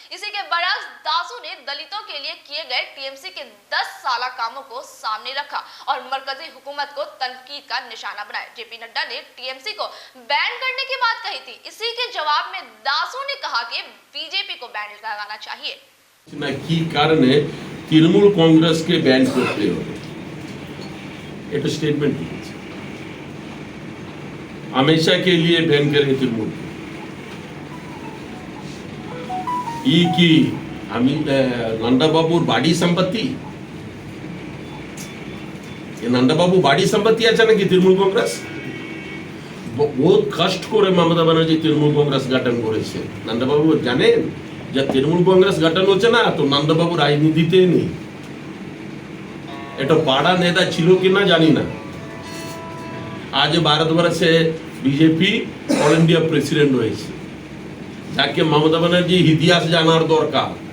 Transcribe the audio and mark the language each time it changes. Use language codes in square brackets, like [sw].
[hi] इसी के बरक्स दासू ने दलितों के लिए किए गए टीएमसी के 10 साल कामों को सामने रखा और मरकजी हुकूमत को तनकीद का निशाना बनाया। जेपी नड्डा ने टीएमसी को बैन करने की बात कही थी। इसी के जवाब में दासू ने कहा कि बीजेपी को बैन लगाना चाहिए। [bn] কি কারণে তৃণমূল কংগ্রেসকে ব্যান করতে হবে এটা স্টেটমেন্ট দিয়েছে। [hi] हमेशा के लिए बैन करें [bn] तृणमूल की नंदा बाबूर बाड़ी संपत्ति नंदा बाबू बाड़ी संपत्ति আছে নাকি তৃণমূল কংগ্রেস बहुत कष्ट করে মমতা ব্যানার্জি তৃণমূল কংগ্রেস গঠন করেছে। নন্দা বাবু জানেন যে তৃণমূল কংগ্রেস গঠন হচ্ছে না তো নন্দা বাবু রাজনীতিতে নেই। এটা পাড়া নেতা ছিল কিনা জানি না। আজ ভারতবর্ষে বিজেপি অল ইন্ডিয়া প্রেসিডেন্ট হয়েছে যাকে মমতা ব্যানার্জি ইতিহাস জানার দরকার।